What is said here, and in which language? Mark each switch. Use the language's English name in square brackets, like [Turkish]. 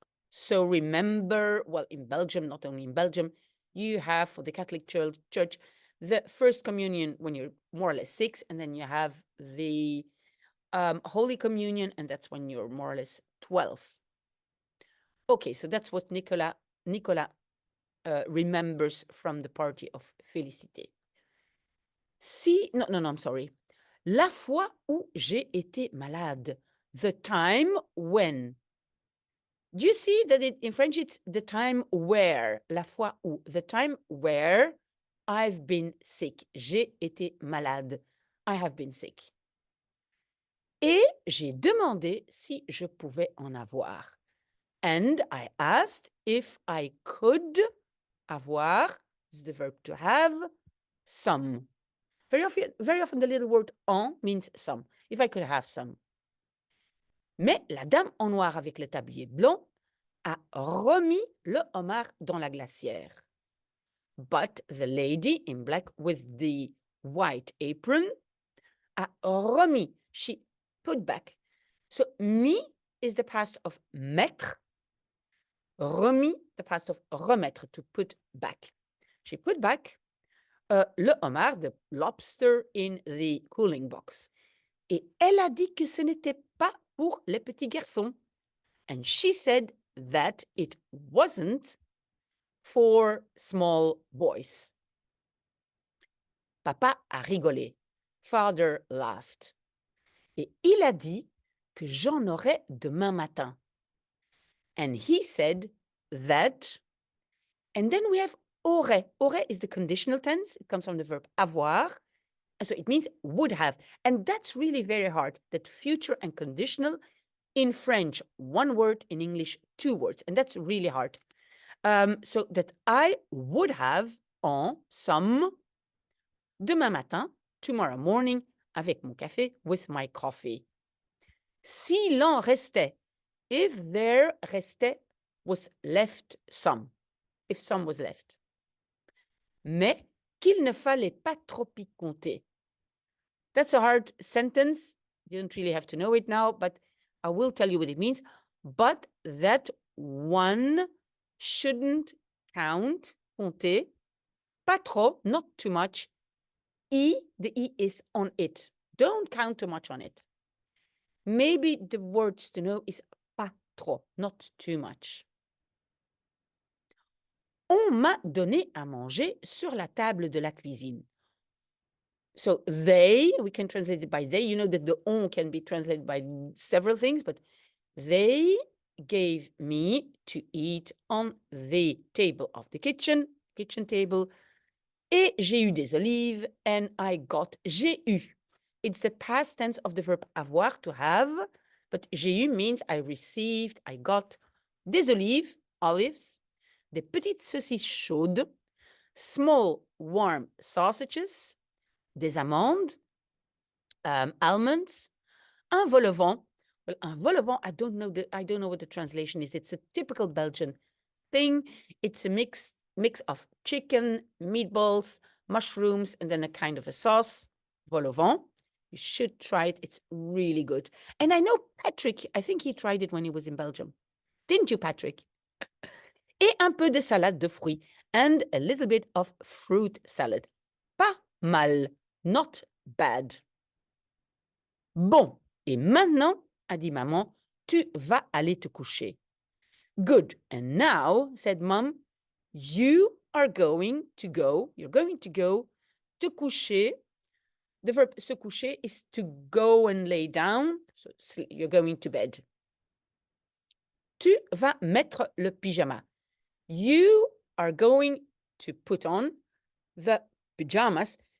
[English] So remember, well, in Belgium, not only in Belgium, you have for the Catholic Church the first communion when you're more or less 6, and then you have the Holy Communion, and that's when you're more or less 12. Okay, so that's what Nicolas remembers from the party of Félicité. Non, I'm sorry. [French] La fois où j'ai été malade. [English] The time when. Do you see that in French it's the time where? La fois où. The time where I've been sick. J'ai été malade. I have been sick. [French] Et j'ai demandé si je pouvais en avoir. [English] And I asked if I could avoir, the verb to have, some. Very often the little word en means some. If I could have some. [French] Mais la dame en noir avec le tablier blanc a remis le homard dans la glacière. [English] But the lady in black with the white apron a remis. She put back. So mis is the past of mettre. Remis, the past of remettre, to put back. She put back le homard, the lobster, in the cooling box. [French] Et elle a dit que ce n'était pas pour les petits garçons. [English] And she said that it wasn't for small boys. [French] Papa a rigolé. Father laughed. Et il a dit que j'en aurais demain matin. [English] And he said that, and then we have aurait. Aurait is the conditional tense. It comes from the verb avoir. So it means would have. And that's really very hard, that future and conditional in French, one word, in English, 2 words. And that's really hard. So that I would have en some demain matin, tomorrow morning, avec mon café, with my coffee. S'il en restait, if there restait was left some, if some was left. [French] Mais qu'il ne fallait pas trop y compter. [English] That's a hard sentence. You don't really have to know it now, but I will tell you what it means. But that one shouldn't count, compter, pas trop, not too much. The E is on it. Don't count too much on it. Maybe the words to know is pas trop, not too much. [French] On m'a donné à manger sur la table de la cuisine. [English] So they, we can translate it by they. You know that the on can be translated by several things, but they gave me to eat on the table of the kitchen table. [French] Et j'ai eu des olives, and I got, j'ai eu. [English] It's the past tense of the verb avoir, to have, but j'ai eu means I received, I got des olives, des petites saucisses chaudes, small warm sausages, des amandes, almonds, un vol au vent. Well, un vol au vent, I don't know what the translation is. It's a typical Belgian thing. It's a mix of chicken, meatballs, mushrooms, and then a kind of a sauce. Vol au vent. You should try it. It's really good. And I know Patrick, I think he tried it when he was in Belgium. Didn't you, Patrick? Et un peu de salade de fruits and a little bit of fruit salad. Pas mal. Not bad. [French] Bon, et maintenant, a dit maman, tu vas aller te coucher. [English] Good. And now, said Mom, you are going to go, you're going to go te coucher. The verb se coucher is to go and lay down. So you're going to bed. Tu vas mettre le pyjama. You are going to put on the pajamas.